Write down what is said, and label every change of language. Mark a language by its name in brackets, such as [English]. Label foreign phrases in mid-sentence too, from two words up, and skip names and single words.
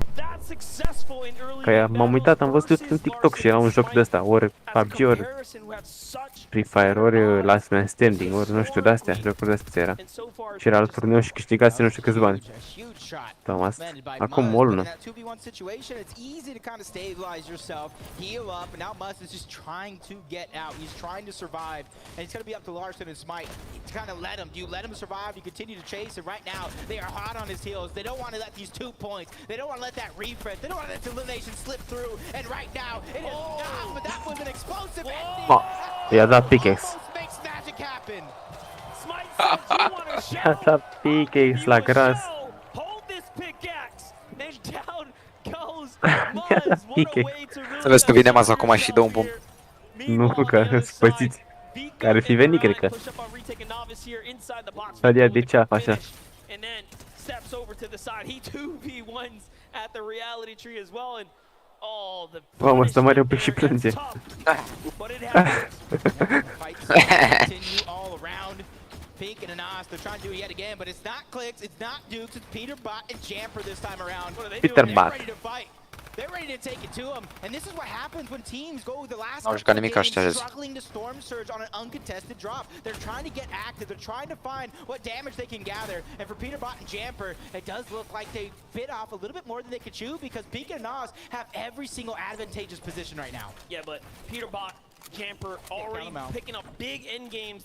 [Romanian] Că m-am uitat, am văzut în TikTok și era un joc de ăsta, ori PUBG, ori Free Fire, ori Last Man Standing, ori nu știu, de-astea, jocuri de-astea era. Și era alt turneu și câștigase nu știu câți bani. Thomas, acum o lună. [English] Points. They don't want to let that refresh. They don't want to let the elimination slip through. And right now, it is not. But that was an explosive ending. [Romanian] I-a dat pickaxe. [English] Makes magic happen. [Romanian] I-a dat pickaxe la gras. [English] Hold this pickaxe. And down goes [Romanian] I-a dat pickaxe. Să vezi că vine Maz acum și dă un pumn. Nu, că îți pățiți. Care ar fi venit, cred că. Stadia de ceaf, așa. [English] And then steps over to the side. He 2v1s at the reality tree as well. And oh, the [Romanian] Mamă, ăsta mare pe și plânge. [English] But it happens. Fights continue all around. Pink and Anas, they're trying to do it yet again, but it's not Clicks, it's not Dukes, it's Peter Bot and Jamper this time around. What are they Peter doing? Bot. They're ready to fight. They're ready to take it to them, and this is what happens when teams go the last [Romanian] Au jucat [English] couple of [Romanian] nimic [English] games [Romanian] ăștia. [English] struggling to storm surge on an uncontested drop. They're trying to get active, they're trying to find what damage they can gather, and for Peter Bot and Jamper, it does look like they bit off a little bit more than they could chew because Pink and Nas have every single advantageous position right now. Yeah, but Peter Bot, Jamper already picking up big end games.